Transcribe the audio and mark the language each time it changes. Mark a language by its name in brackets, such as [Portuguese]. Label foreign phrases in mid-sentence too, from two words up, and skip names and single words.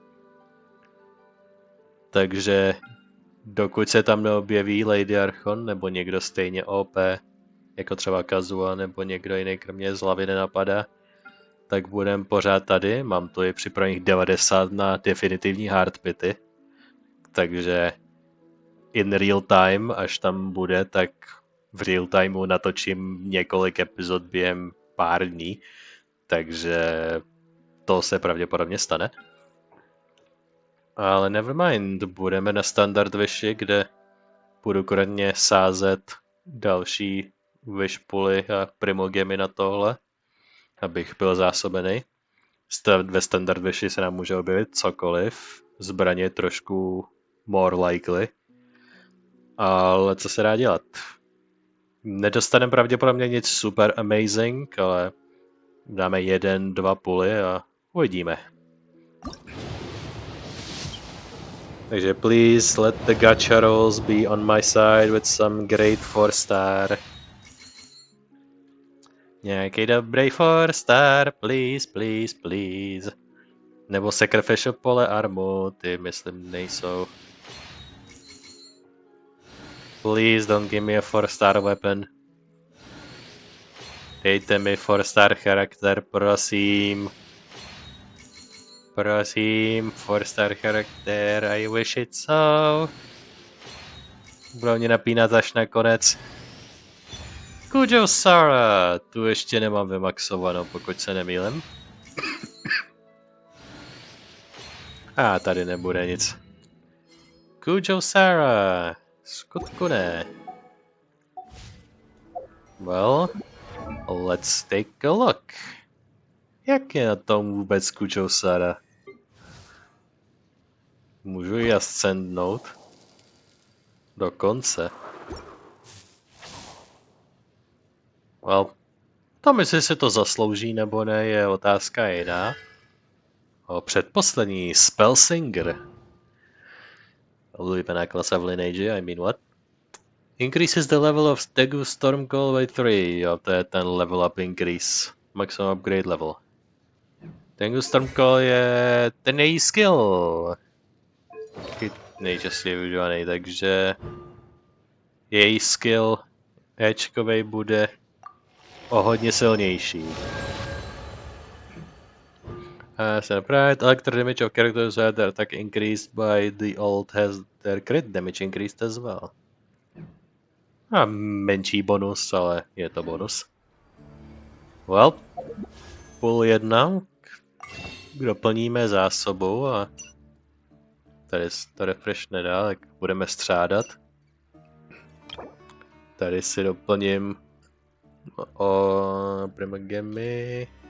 [Czech] Takže dokud se tam neobjeví Lady Archon nebo někdo stejně OP, jako třeba Kazua nebo někdo jiný, kromě z hlavy nenapadá, tak budem pořád tady. Mám tu i připravených 90 na definitivní hardpity. [English] Takže in real time, [Czech] až tam bude, tak v [English] real timeu [Czech] natočím několik epizod během pár dní. Takže to se pravděpodobně stane. Ale nevermind, budeme na [English] standard wishi, [Czech] kde budu korentně sázet další [English] wish pooly [Czech] a primogemy na tohle, abych byl zásobený. Ve [English] standard wishi [Czech] se nám může objevit cokoliv, zbraně trošku [English] more likely, [Czech] ale co se dá dělat? Nedostaneme pravděpodobně nic [English] super amazing, [Czech] ale dáme 1-2 pooly a uvidíme. [English] Takže please let the gacha rolls be on my side with some great 4-star. [Czech] Nějaký dobrý [English] 4-star, please, please, please. [Czech] Nebo [English] sacrificial pole [Czech] armu, ty myslím nejsou. [English] Please don't give me a 4-star weapon. [Czech] Dejte mi 4-star charakter, prosím. Prosím, 4-star charakter, [English] I wish it so. [Czech] Budou mě napínat až na konec. Kujo Sara, tu ještě nemám vymaxovanou, pokud se nemýlím. A tady nebude nic. Kujo Sara, skutku ne. [English] Well, let's take a look. [Czech] Jak je na tom vůbec Kujo Sara? Můžu ji ascendnout? Dokonce. Well, tam jestli si to zaslouží nebo ne, je otázka jiná. O předposlední Spellsinger. Oblíbená klasa v Lineage, [English] I mean what? Increases the level of Tegu Stormcall by 3. [Czech] Jo, to je ten [English] level up increase. Maximum upgrade level. [Czech] Tegu Stormcall je ten její skill. Nejčastěji využívaný, takže její skill Ečkovej bude o hodně silnější. [English] Separate electric damage of characters who had their attack increased by the ult has their crit damage increased as well. [Czech] A menší bonus, ale je to bonus. Well, půl 1. Doplníme zásobu a tady to refresh nedá, tak budeme střádat. Tady si doplním o primogemy.